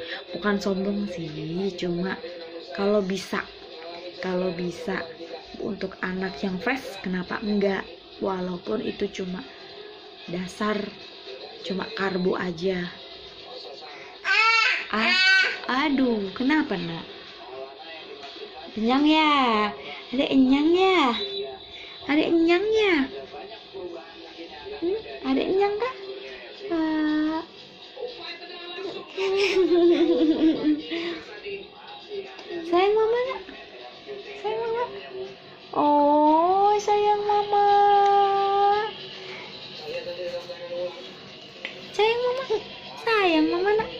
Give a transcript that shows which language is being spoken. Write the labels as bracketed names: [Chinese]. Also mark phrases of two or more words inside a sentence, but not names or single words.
[Indonesian] Bukan sombong sih, cuma kalau bisa untuk anak yang fresh kenapa enggak, walaupun itu cuma karbo aja. Ah, aduh, kenapa nak? Kenyang ya? Ada kenyang ya? Ada kenyang ya? Ada kenyang kah? Ah. Sayang mama nak? Sayang mama? Oh, sayang mama. Sayang mama. Sayang mama.